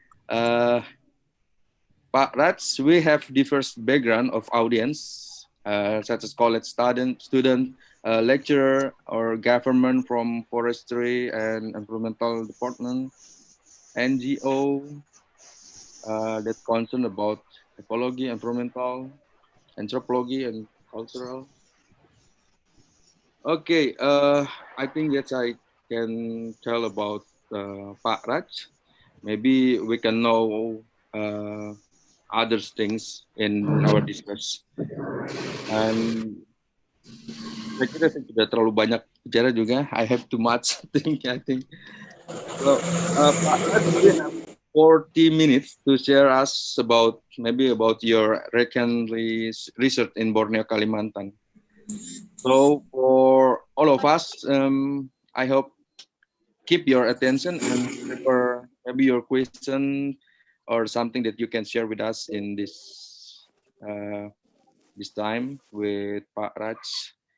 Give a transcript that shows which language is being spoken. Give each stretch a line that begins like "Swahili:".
English: Pak Raj, we have diverse background of audience, such as college student, lecturer, or government from forestry and environmental department, NGO that concern about ecology, environmental, anthropology, and cultural. Okay, I think that I can tell about Pak Raj. Maybe we can know other things in our discuss.
Indonesian: And saya kira saya sudah terlalu banyak bicara juga.
English: I have too much thing, I think. So, Pak Raj, we have 40 minutes to share us about maybe about your recent research in Borneo, Kalimantan. So for all of us, I hope keep your attention and for maybe your question or something that you can share with us in this time with Pak Raj.